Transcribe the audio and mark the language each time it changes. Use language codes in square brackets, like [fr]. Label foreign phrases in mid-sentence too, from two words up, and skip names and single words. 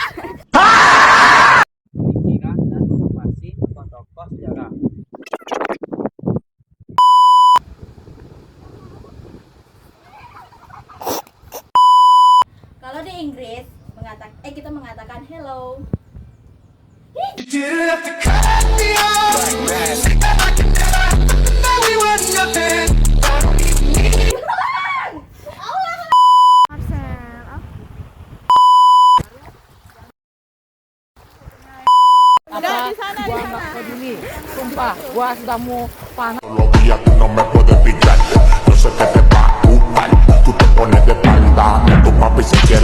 [id] pemikiran dan motivasi tokoh-tokoh sejarah. Kalau di Inggris kita mengatakan hello. [en] You didn't have to cut me off. I could never know we were nothing. [id] Gua nggak peduli, sumpah, gua sudah mau panas. [es] Todavía tú no me puedes pillar. Yo sé que te va a gustar. Tú te pones de espalda. Tu papi se